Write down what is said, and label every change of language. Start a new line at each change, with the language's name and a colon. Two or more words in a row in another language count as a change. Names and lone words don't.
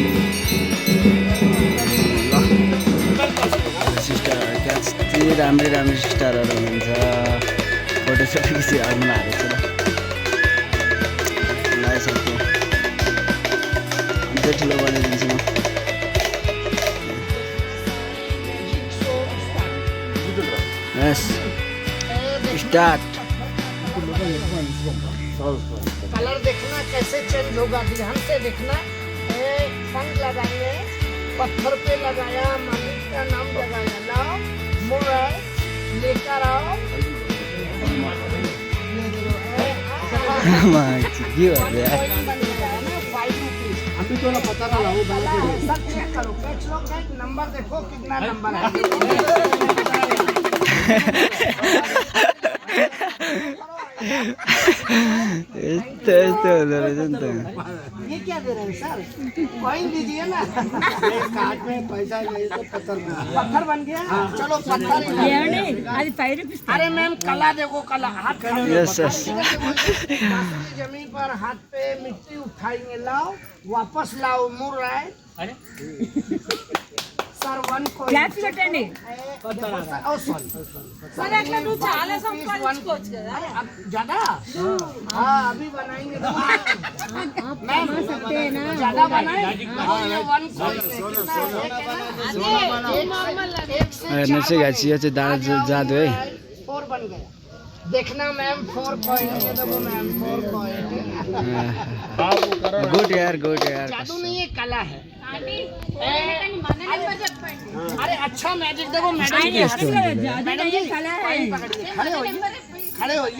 Nepali: ल सिस्टरहरू त्यहाँ कति राम्री राम्री सिस्टरहरू हुनुहुन्छ, फोटोसोटो खिची हाल्नु भएको छ। लगाइसक्यो अझै ठुलो बनाइदिन्छु म।
English: yes start.
Hindi: कलर देखना कैसे चेंज होगा, ध्यान से देखना। फंग लगाएंगे, पत्थर पे लगाया, मालिक का नाम लगाया, लाओ मोड़ लेकर आओ।
Nepali: के हो यार,
Hindi: अभी तो पता ना हो, सब चेक करो, कैच लो, कैच नंबर देखो कितना नंबर है।
Nepali: यस्तो यस्तो हुँदो रहेछ नि त।
Hindi: ये क्या दे रहे हैं सर, कॉइन दीजिए ना। कार्ड में पैसा गए तो पत्थर बन गया। चलो पत्थर अरे मैम कला देखो, कला हाथ
English: yes yes
Hindi: जमीन पर हाथ पे मिट्टी उठाएंगे, लाओ वापस लाओ, मुड़ रहा है सर। 1 coin ज्यादा। हाँ अभी बनाएंगे मैम, ज्यादा बनाए। 1 coin
Nepali: हेर्नुहोस् है गाइस, यो चाहिँ जादु है।
Hindi: 4 बन गया, देखना मैम 4 पॉइंट। ये देखो मैम 4 पॉइंट। गुड यार, गुड यार। जादू नहीं है, कला है। अरे अच्छा मैजिक देखो मैडम जी, मैडम जी खड़े होइए, खड़े होइए।